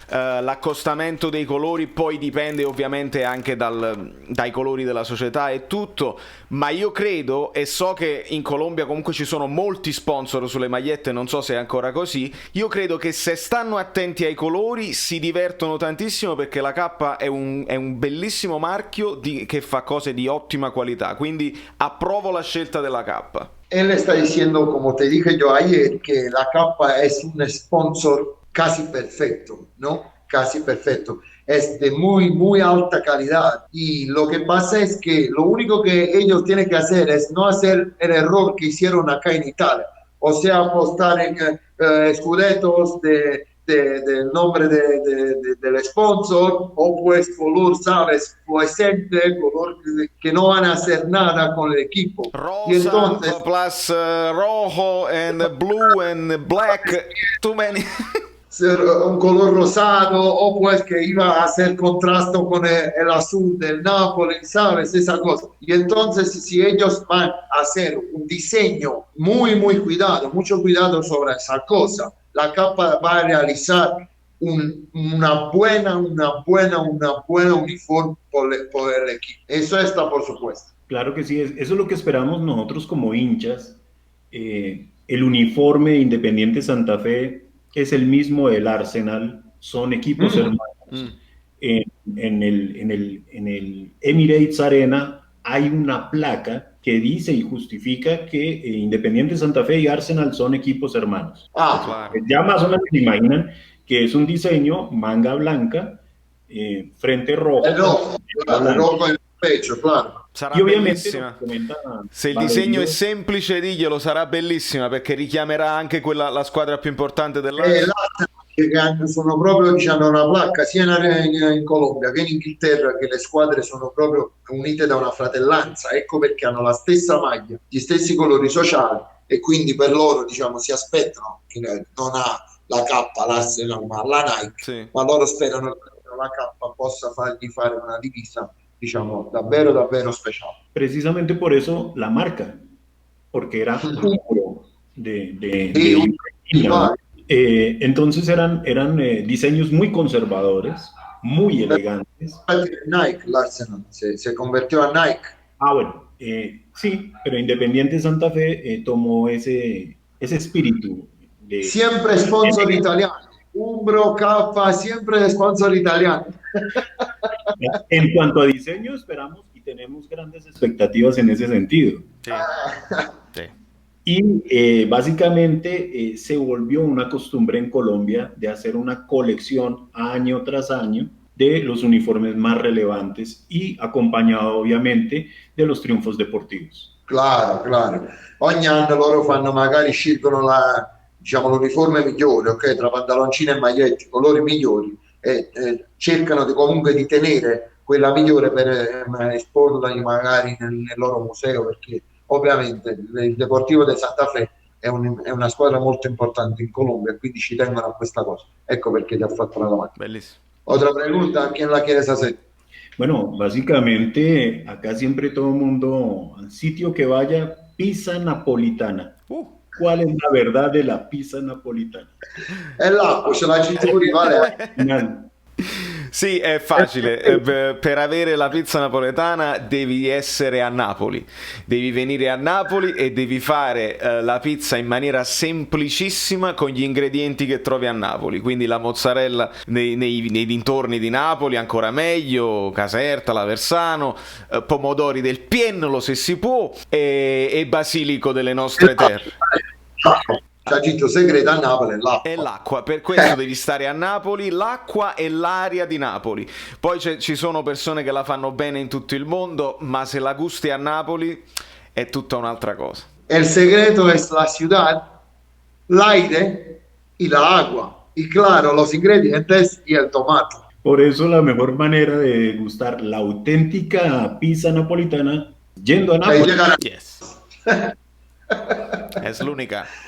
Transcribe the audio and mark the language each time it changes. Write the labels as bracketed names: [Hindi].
[Italian] L'accostamento dei colori poi dipende ovviamente anche dai colori della società e tutto, ma io credo, e so che in Colombia comunque ci sono molti sponsor sulle magliette, non so se è ancora così, io credo che se stanno attenti ai colori si divertono tantissimo, perché la K è un bellissimo marchio che fa cose di ottima qualità, quindi approvo la scelta della K. [Spanish] Él está diciendo, como te dije yo ayer, que la capa es un sponsor casi perfecto, ¿no? Casi perfecto. Es de muy, muy alta calidad. Y lo que pasa es que lo único que ellos tienen que hacer es no hacer el error que hicieron acá en Italia. O sea, apostar en escudetos del nombre del sponsor, o pues color, ¿sabes? Fluorescente, color que no van a hacer nada con el equipo. Rosa, y entonces, [English] plus rojo and blue and black, too many. [Spanish] un color rosado, o pues que iba a hacer contrasto con el azul del Napoli, ¿sabes? Esa cosa. Y entonces, si ellos van a hacer un diseño muy, muy cuidado, mucho cuidado sobre esa cosa, la capa va a realizar una buena uniforme por el equipo. Eso está por supuesto. Claro que sí, eso es lo que esperamos nosotros como hinchas. El uniforme de Independiente Santa Fe es el mismo del Arsenal, son equipos hermanos. En el Emirates Arena hay una placa que dice y justifica que Independiente Santa Fe y Arsenal son equipos hermanos. Claro. Ya más o menos se imaginan que es un diseño manga blanca, frente rojo. El rojo en el pecho, claro. [Italian] Sarà [Spanish] y obviamente [Italian] bellissima. Se il disegno è semplice, diglielo, sarà bellissima, perché richiamerà anche la squadra più importante dell'anno. Che sono proprio, diciamo, una placca sia in Colombia che in Inghilterra, che le squadre sono proprio unite da una fratellanza. Ecco perché hanno la stessa maglia, gli stessi colori sociali, e quindi per loro, diciamo, si aspettano che non ha la K, l'Arsenal, ma la Nike, sì, ma loro sperano che la K possa fargli fare una divisa, diciamo, davvero davvero speciale. [Spanish] Precisamente por eso la marca, porque era puro de entonces eran diseños muy conservadores, muy elegantes. Nike, l'Arsenal se convirtió a Nike. Ah, bueno, sí, pero Independiente Santa Fe tomó ese espíritu. Siempre sponsor italiano. Umbro, K, siempre sponsor italiano. En cuanto a diseño, esperamos y tenemos grandes expectativas en ese sentido. Sí, sí. Y básicamente se volvió una costumbre en Colombia de hacer una colección año tras año de los uniformes más relevantes y acompañado obviamente de los triunfos deportivos. Claro, claro. [Italian] Ogni anno loro fanno, magari scelgono diciamo, l'uniforme migliore, ok? Tra pantaloncini e magliette, i colori migliori, e cercano comunque di tenere quella migliore per esporla magari nel loro museo, perché ovviamente il Deportivo de Santa Fe è una squadra molto importante in Colombia, quindi ci tengono a questa cosa. Ecco perché ti ho fatto la domanda. Bellissimo. [Spanish] Otra pregunta, ¿a quién la quieres hacer? Bueno, básicamente acá siempre todo el mundo, al sitio que vaya, pizza napolitana. ¿Cuál es la verdad de la pizza napolitana? [Italian] È l'acqua, ce la citi pure, vale? Final. Sì, è facile. Per avere la pizza napoletana devi essere a Napoli. Devi venire a Napoli e devi fare la pizza in maniera semplicissima con gli ingredienti che trovi a Napoli. Quindi la mozzarella nei dintorni di Napoli, ancora meglio, Caserta, Laversano, pomodori del Piennolo se si può, e basilico delle nostre terre. Cagito segreto a Napoli è l'acqua. È l'acqua, per questo devi stare a Napoli, l'acqua e l'aria di Napoli. Poi ci sono persone che la fanno bene in tutto il mondo, ma se la gusti a Napoli è tutta un'altra cosa. [Spanish] El secreto es la ciudad, l'aire y la agua. Y claro, los ingredientes y el tomate. Por eso la mejor manera de gustar la auténtica pizza napolitana yendo a Nápoles. Yes. Es l'unica.